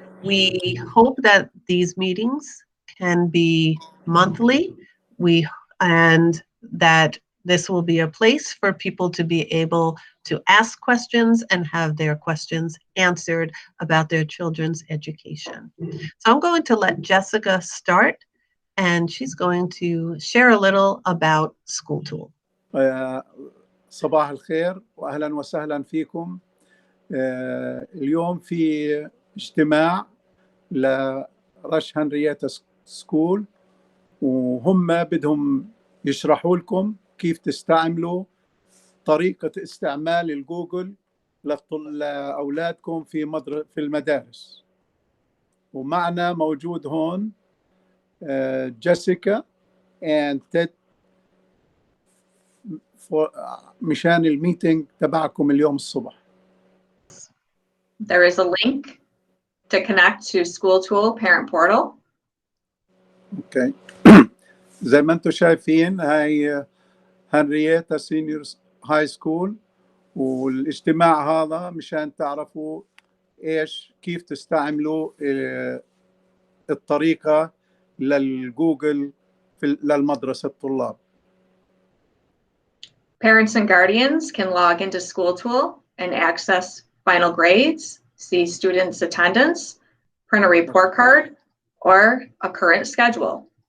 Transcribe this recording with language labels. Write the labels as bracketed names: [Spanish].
[English] We hope that these meetings can be monthly, and that this will be a place for people to be able to ask questions and have their questions answered about their children's education. So I'm going to let Jessica start, and she's going to share a little about School Tool. [Arabic] صباح الخير وأهلا وسهلا فيكم. اليوم في اجتماع لرش هنريتا سكول، وهم بدهم يشرحوا لكم كيف تستعملوا طريقة استعمال الجوجل لأولادكم في المدارس. ومعنا موجود هون جيسيكا and تيد مشان الميتينج تبعكم اليوم الصبح. [English] There is a link to connect to School Tool Parent Portal. Okay. [Arabic] زي ما انتم شايفين هاي هنريتا سينيور هاي سكول، والاجتماع هذا مشان تعرفوا كيف تستعملوا الطريقة للجوجل للمدرسة الطلاب. [English] Parents and guardians can log into School Tool and access final grades, see students' attendance, print a report card, or a current schedule.